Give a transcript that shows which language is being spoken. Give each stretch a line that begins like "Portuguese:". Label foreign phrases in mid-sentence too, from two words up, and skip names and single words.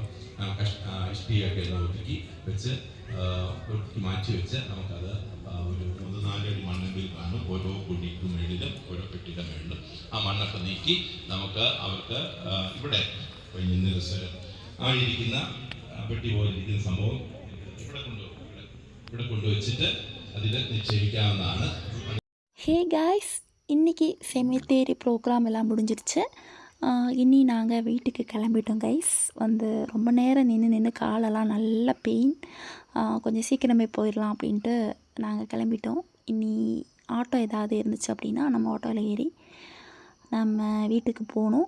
Malayalam: ഇഷ്ടിയൊക്കെ ഒതുക്കി വെച്ച് മാറ്റി വെച്ച് നമുക്കത് ഒരു 3-4 അടി മണ്ണെങ്കിൽ കാണും. ഓരോ കുഴിക്ക് മേളിലും ഓരോ പെട്ടിയുടെ മേളിലും ആ മണ്ണൊക്കെ നീക്കി നമുക്ക് അവർക്ക് ഇവിടെ അപ്പോൾ ഇന്നലെ സ്വരം ആ ഇരിക്കുന്ന പെട്ടി പോലെ ഇരിക്കുന്ന സംഭവം ഇവിടെ കൊണ്ടുവച്ചിട്ട് അതിൽ നിക്ഷേപിക്കാവുന്നതാണ്.
English: hey guys,
Tamil: இன்றைக்கி
English: cemetery program
Tamil: எல்லாம் முடிஞ்சிருச்சு. இனி நாங்கள் வீட்டுக்கு கிளம்பிட்டோம் கைஸ். வந்து ரொம்ப நேரம் நின்று காலெல்லாம் நல்ல பெயின். கொஞ்சம் சீக்கிரமே போயிடலாம் அப்படின்ட்டு நாங்கள் கிளம்பிட்டோம். இனி ஆட்டோ ஏதாவது இருந்துச்சு அப்படின்னா நம்ம ஆட்டோவில் ஏறி நம்ம வீட்டுக்கு போகணும்.